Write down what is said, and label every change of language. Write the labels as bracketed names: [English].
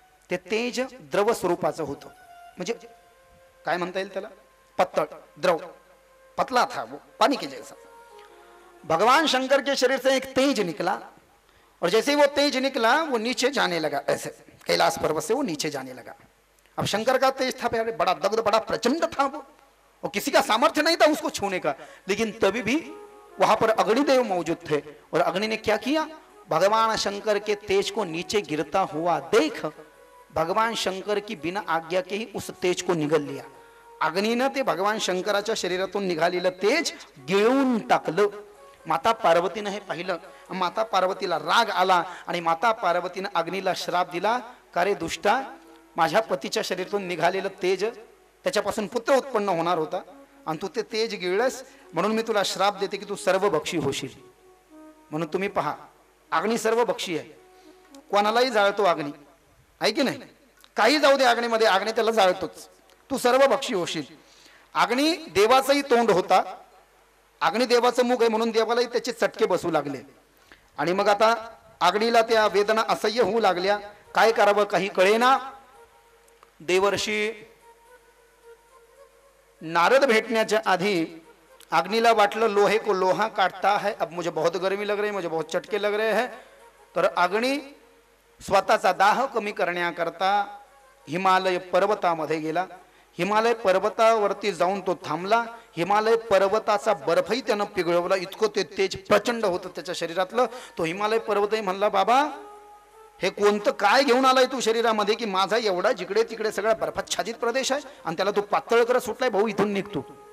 [Marathi] ते तेज द्रव स्वरूपाचं होतं, म्हणजे काय म्हणता येईल त्याला, पत्तळ द्रव, [Hindi] पतला था वो पानी के जैसा. भगवान शंकर के शरीर से एक तेज निकला, और जैसे वो तेज निकला वो नीचे जाने लगा, ऐसे कैलाश पर्वत से वो नीचे जाने लगा. अब शंकर का तेज था प्यारे, बड़ा दग्ध, बड़ा प्रचंड था वो, और किसी का सामर्थ्य नहीं था उसको छूने का, लेकिन तभी भी वहां पर अग्निदेव मौजूद थे. और अग्नि ने क्या किया, भगवान शंकर के तेज को नीचे गिरता हुआ देख भगवान शंकर की बिना आज्ञा के ही उस तेज को निगल लिया. [Marathi] अग्नीनं ते भगवान शंकराच्या शरीरातून निघालेलं तेज गिळून टाकलं. माता पार्वतीनं हे पाहिलं, माता पार्वतीला राग आला, आणि माता पार्वतीनं अग्नीला श्राप दिला, का रे दुष्टा, माझ्या पतीच्या शरीरातून निघालेलं तेज, त्याच्यापासून पुत्र उत्पन्न होणार होता, आणि तू ते तेज गिळलंस, म्हणून मी तुला श्राप देते की तू सर्वभक्षी होशील. म्हणून तुम्ही पहा, अग्नी सर्वभक्षी आहे, कोणालाही जाळतो अग्नी, आहे की नाही, काही जाऊ दे अग्नीमध्ये, अग्नी त्याला जाळतोच, तू सर्वभक्षी होशील. अग्नी देवाचंही तोंड होता, अग्नी देवाचं मुख आहे, म्हणून देवालाही त्याचे चटके बसू लागले. आणि मग आता अग्नीला त्या वेदना असह्य होऊ लागल्या, काय करावं काही कळेना. देवर्षी नारद भेटण्याच्या आधी अग्नीला वाटलं [Hindi] लोहे को लोहा काटता है, अब मुझे बहुत गर्मी लग रही है, मुझे बहुत चटके लग रहे हैं. [Marathi] तर अग्नी स्वतःचा दाह कमी करण्याकरता हिमालय पर्वतामध्ये गेला. हिमालय पर्वतावरती जाऊन तो थांबला. हिमालय पर्वताचा बर्फही त्यानं पिघळवला, इतकं ते तेज प्रचंड होतं त्याच्या शरीरातलं. तो हिमालय पर्वतही म्हणला, बाबा हे कोणतं काय घेऊन आलाय तू शरीरामध्ये, की माझा एवढा जिकडे तिकडे सगळा बर्फाच्छादित प्रदेश आहे, आणि त्याला तू पातळ करत सुटलाय, भाऊ इथून निघतो.